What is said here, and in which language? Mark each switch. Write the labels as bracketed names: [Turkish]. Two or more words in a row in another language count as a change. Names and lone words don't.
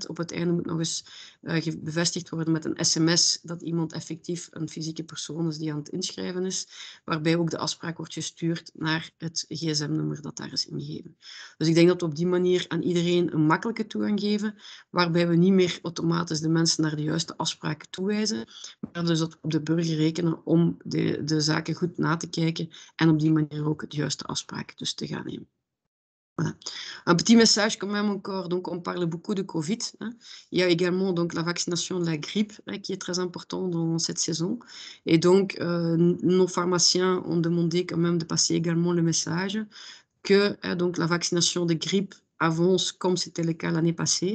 [Dutch] Op het einde moet nog eens bevestigd worden met een sms dat iemand effectief een fysieke persoon is die aan het inschrijven is, waarbij ook de afspraak wordt gestuurd naar het gsm-nummer dat daar is ingegeven. Dus ik denk dat we op die manier aan iedereen een makkelijke toegang geven, waarbij we niet meer automatisch de mensen naar de juiste afspraken toewijzen, maar dus op de burger rekenen om de zaken goed na te kijken en op die manier ook de juiste afspraken dus te gaan nemen. [French] Voilà. Un petit message quand même encore, donc on parle beaucoup de Covid. Hein. Il y a également donc la vaccination de la grippe qui est très important dans cette saison. Et donc nos pharmaciens ont demandé quand même de passer également le message que donc la vaccination de grippe avance comme c'était le cas l'année passée.